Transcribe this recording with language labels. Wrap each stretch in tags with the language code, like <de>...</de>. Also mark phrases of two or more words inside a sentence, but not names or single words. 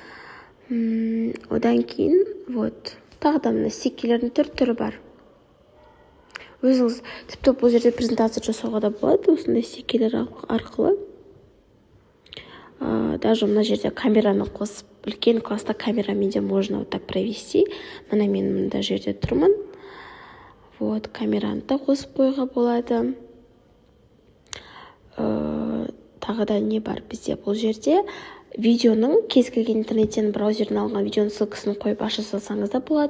<kk>Одан кейін, тағы да мына стикерлердің түр-түрі бар. Өзіңіз тіпті бұл жерде презентация жасауға да болады, осындай стикерлер арқылы. Даже мына жерде камераны қосып, үлкен класста камерамен де</kk> <ru>можно так провести.</ru> <kk>Мына мен мында жерде тұрмын. Камераны да қосып қойға болады. Тағы да не бар бізде бұл жерде? Видеоның кез келген интернеттен браузерден алған видеоның ссылкасын қойып аша салсаңыз да болады.</kk>